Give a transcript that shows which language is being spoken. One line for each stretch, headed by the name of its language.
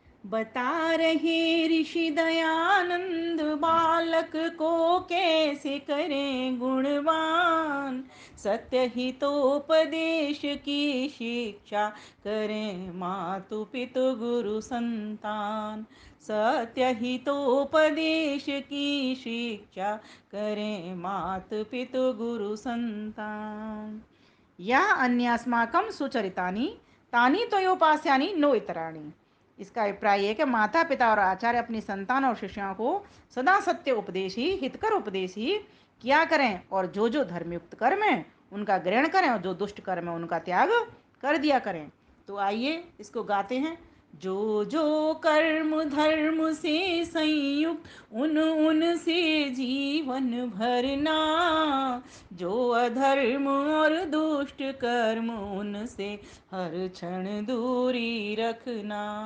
Hindi: बता रहे ऋषि दयानंद, बालक को कैसे करें गुणवान, सत्य हितोपदेश की शिक्षा करें मातु पितु गुरु संतान, सत्य हितोपदेश की शिक्षा करें मातु पितु गुरु संतान।
Sanskrit: या अन्यास्माकं सुचरितानि तानि त्वयोपास्यानि नो इतराणि।
Hindi: इसका अभिप्राय है कि माता पिता और आचार्य अपनी संतान और शिष्यों को सदा सत्य उपदेश ही, हितकर उपदेश ही किया करें, और जो जो धर्मयुक्त कर्म है उनका ग्रहण करें, और जो दुष्ट कर्म है उनका त्याग कर दिया करें। तो आइए इसको गाते हैं। जो जो कर्म धर्म से संयुक्त उन उन से जीवन भरना, जो अधर्म और दुष्ट कर्म उनसे हर क्षण दूरी रखना,